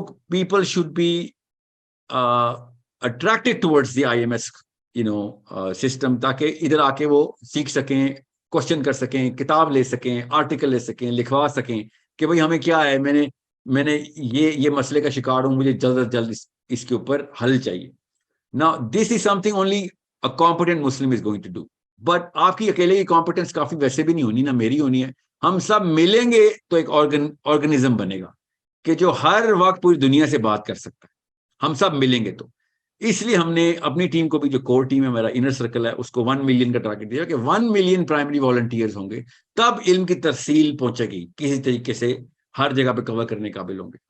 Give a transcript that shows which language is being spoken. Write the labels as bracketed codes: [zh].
[en] people should be attracted towards the IMS system, [ur] تاکہ ادھر آ کے وہ سیکھ سکیں, کوشچن کر سکیں, کتاب لے سکیں, آرٹیکل لے سکیں, لکھوا سکیں کہ بھئی ہمیں کیا ہے, میں نے یہ مسئلے کا شکار ہوں, مجھے جلد از جلد اس کے اوپر حل چاہیے. [en] Now this is something only a competent Muslim is going to do. [ur] But آپ کی اکیلے کی کمپیٹنس کافی ویسے بھی نہیں ہونی, نہ میری ہونی ہے. ہم سب ملیں گے تو ایک آرگنزم بنے گا کہ جو ہر وقت پوری دنیا سے بات کر سکتا ہے. ہم سب ملیں گے. تو اس لیے ہم نے اپنی ٹیم کو بھی, جو کور ٹیم ہے میرا انر سرکل ہے, اس کو 1 ملین کا ٹارگیٹ دیا کہ 1 ملین پرائمری والنٹیئرز ہوں گے, تب علم کی ترسیل پہنچے گی کسی طریقے سے, ہر جگہ پہ کور کرنے قابل ہوں گے.